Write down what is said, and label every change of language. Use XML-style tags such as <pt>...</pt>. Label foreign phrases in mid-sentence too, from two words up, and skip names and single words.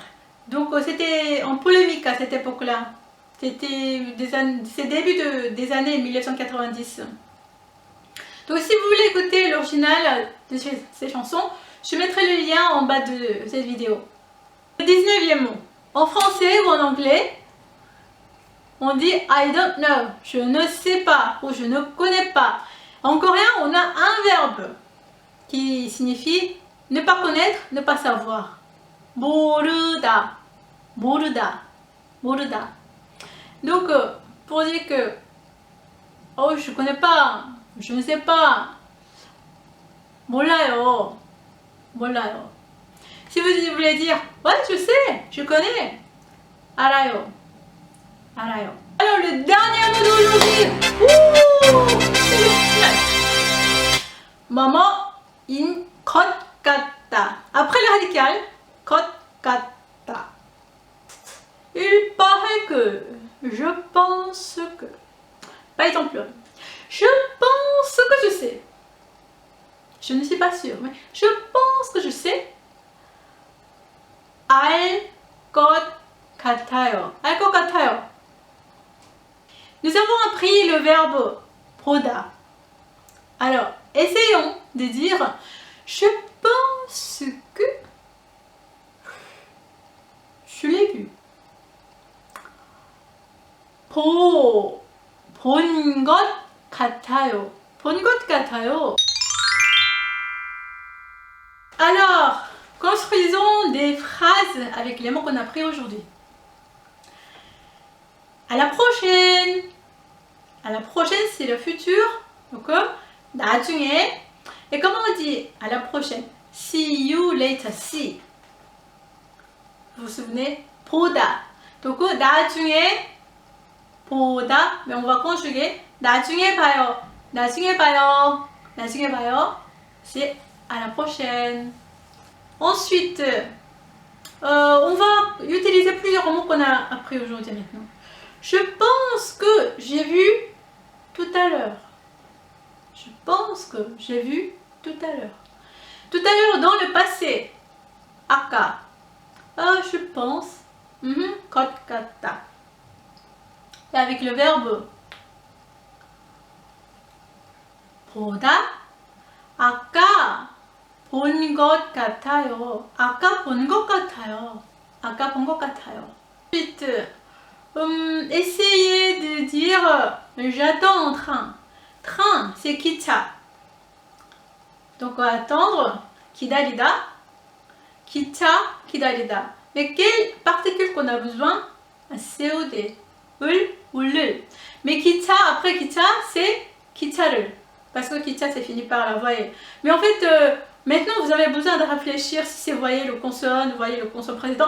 <fr>Donc c'était en polémique à cette époque-là. C'était début des années 1990. Donc si vous voulez écouter l'original de ces chansons, je mettrai le lien en bas de cette vidéo. Le 19e mot. En français ou en anglais, on dit</fr> <en>I don't know,</en> <fr>je ne sais pas ou je ne connais pas. En coréen, on a un verbe qui signifie ne pas connaître, ne pas savoir.</fr> <ko>모르다, 모르다, 모르다.</ko> <fr>Donc, pour dire que oh, je connais pas, je ne sais pas.</fr> <ko>몰라요, 몰라요.</ko> <fr>Si vous voulez dire ouais, je sais, je connais.</fr> <ko>알아요, 알아요.</ko> <fr>Alors, le dernier mot d'aujourd'hui, c'est le final.</fr> <ko>뭐뭐인 것 같다.</ko> <fr>Après le radical,</fr> <ko>것 같다.</ko> <fr>Il paraît que, je pense que. Par exemple, je pense que je sais. Je ne suis pas sûre, mais je pense que je sais.</fr> <ko>알 것 같아요. 알 것 같아요.</ko> <fr>Nous avons appris le verbe 보다. Alors, essayons de dire je pense que je l'ai vu.</fr> <ko>본 것 같아요. 본 것 같아요.</ko> <fr>Alors, construisons des phrases avec les mots qu'on a appris aujourd'hui. À la prochaine. À la prochaine, c'est le futur. Donc, 나중에. Et comment on dit à la prochaine?</fr> <en>See you later. See.</en> <fr>Vous vous souvenez?</fr> <ko>보다. Donc 나중에 보다,</ko> <fr>mais on va conjuguer</fr> <ko>나중에 봐요. 나중에 봐요. 나중에 봐요.</ko> <fr>C'est à la prochaine. Ensuite, on va utiliser plusieurs mots qu'on a appris aujourd'hui maintenant. Je pense que j'ai vu tout à l'heure. Je pense que j'ai vu tout à l'heure. Tout à l'heure dans le passé. 아까. Je pense.</fr> <ko>것 같다.</ko> <fr>Et avec le verbe 보다.</fr> <ko>아까 본 것 같아요. 아까 본 것 같아요. 아까 본 것 같아요.</ko> <fr>Ensuite, essayez de dire j'attends en train. Train, c'est 기차. Donc attendre,</fr> <ko>기다리다. 기차, 기다리다.</ko> <fr>Mais quelle particule qu'on a besoin? Un COD. 을. Mais 기차, après 기차, c'est 기차를. Parce que 기차, c'est fini par la voyelle. Mais en fait, maintenant, vous avez besoin de réfléchir si c'est voyelle le consonne précédent.</fr>